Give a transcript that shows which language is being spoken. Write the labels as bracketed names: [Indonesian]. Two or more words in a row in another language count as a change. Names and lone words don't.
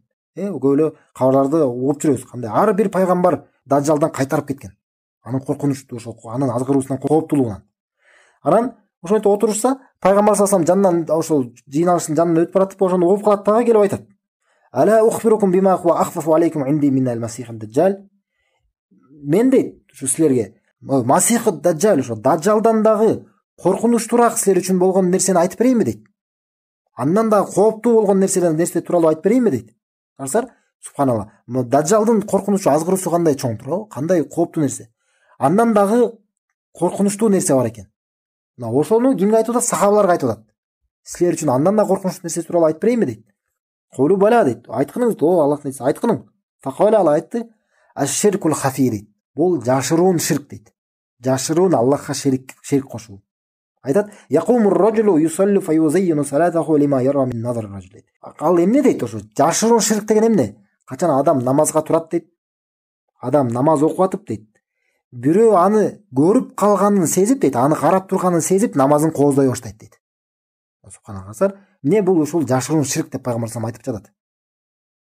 [Kyrgyz] Көп эле кабарларды угуп жүрөбүз. Кандай ар бир пайгамбар дажжалдан кайтарып кеткен. Анын коркунучтуу, ошо анын азгыруусунан, кооптуулугунан. Анан ошентип отурушса, пайгамбар [Arabic] صلى الله عليه وسلم [Kyrgyz] жанынан ошол жыйналыштын жанынан өтүп баратып, ошону угуп калат дагы келип айтат: [Arabic] "ألا أخبركم بما هو أخوف عليكم عندي من المسيح الدجال." [Kyrgyz] Мен дейт, ушу силерге Масих ад-даджал, ошо дажжалдан дагы коркунучтуураак силер үчүн болгон нерсени айтып берейинби дейт. Андан дагы кооптуу болгон нерсе тууралуу айтып берейинби дейт. Карасаңар, субханалла, дажжалдын коркунучу, азгыруусу кандай чоң туурабы, кандай кооптуу нерсе. Андан дагы коркунучтуу нерсе бар экен. Мына ошону кимге айтып атат? Сахабаларга айтып атат. Силер үчүн андан да коркунучтуу нерсе тууралуу айтып берейинби дейт. [Arabic] قالوا بلى [Kyrgyz] дейт. Айткыныңыз, о Аллахтын нерсе, айткының. Факала, ал айтты: [Arabic] "الشرك الخفي" [Kyrgyz] дейт. Бул жашыруун ширк дейт. Жашыруун Аллахка шерик кошуу. Айтат: [Arabic] "يقوم الرجل فيصلي فيزين صلاته لما يرى من نظر رجل" [Kyrgyz] дейт. Ал эмне дейт ошо? Жашыруун ширк деген эмне? Качан адам намазга турат дейт. Адам намаз окуп атып дейт. Бирөө аны көрүп калганын сезип дейт, аны карап турганын сезип намазын кооздай баштайт дейт. Субханалла. Эмне бул ушул жашыруун ширк деп пайгамбар [Arabic] صلى الله عليه وسلم [Kyrgyz] айтып жатат.